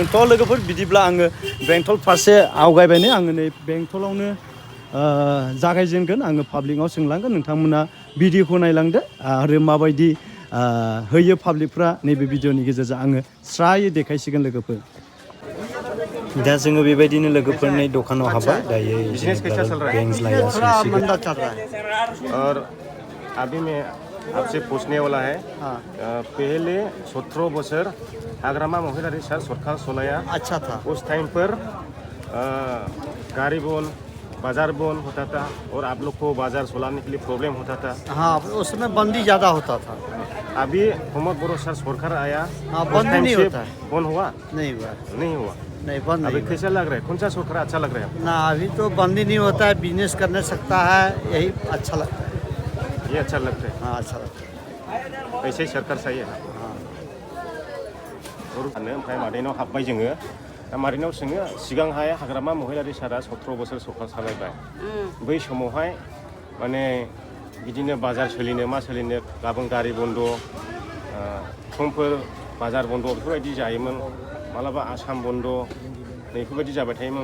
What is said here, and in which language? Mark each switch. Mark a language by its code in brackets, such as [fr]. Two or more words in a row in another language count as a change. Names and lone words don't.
[brx] थ' लोगोफोर बिदिब्ला आङो बेंटल फारसे आवगायबायनो आङो नै बेंटलावनो जागायजेनगोन। आङो पाब्लिकआव सोंलांगोन, नोंथांमोना भिडिअखौ नायलांदो आरो माबायदि होयो पाब्लिकफ्रा नैबे भिडिअनि गेजेरजों आङो स्रायै देखायसिगोन लोगोफोर। दा जोङो बेबायदिनो लोगोफोरनि दखानाव हाबबाय दायो। [hi] बिजनेस कैसा चल रहा है? मंदा चल रहा है। और अभी मैं आपसे पूछने वाला है, पहले 17 बছর हाग्रामा महिलारी सार सरकार चलाया, अच्छा था। उस टाइम पर गाड़ी बंद, बाजार बंद होता था और आप लोग को बाजार चलाने के लिए प्रॉब्लम होता था। हाँ, उसमें बंदी ज़्यादा होता था। अभी प्रमोद बड़ो सर सरकार आया, हाँ, उस बंद टाइम नहीं से होता है। बंद हुआ? नहीं हुआ। नहीं हुआ। नहीं, बंद अभी नहीं हुआ। कैसा लग रहा है? कौन सा सरकार अच्छा लग रहा है? ना, अभी तो बंदी नहीं होता है, बिजनेस करने सकता है, यही अच्छा लगता है। ये अच्छा लगता है। हाँ, अच्छा लगता है। ऐसे ही सरकार सही है। हाँ। [brx] ओमफ्राय मादैनाव हाबबाय जोङो। दा मादैनाव सोङो, सिगांहाय हाग्रामा महिलारि सारा 17 बोसोर सरकार सालायबाय, बै समावहाय माने बिदिनो बाजार सोलिनो मा सोलिनो गाबोन गारि बन्द, समफोर बाजार बन्द बेफोरबायदि जायोमोन, मालाबा आसाम बन्द बेफोरबायदि जाबाय थायोमोन।